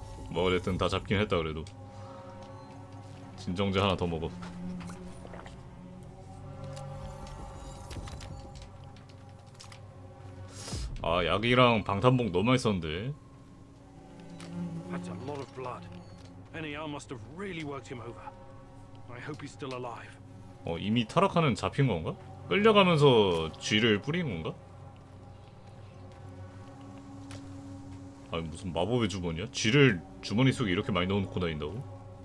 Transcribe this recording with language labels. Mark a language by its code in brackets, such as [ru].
[ko] 뭐가 됐든 다 잡긴 했다. 그래도 진정제 하나 더 먹어. 아, 약이랑 방탄복 너무 많이 썼는데. [en] That's a lot of blood. NER must have really worked him over. I hope he's still alive. [ko] 이미 타락하는 잡힌 건가? 끌려가면서 쥐를 뿌린 건가? 아니 무슨 마법의 주머니야? 쥐를 주머니 속에 이렇게 많이 넣어놓고 다닌다고?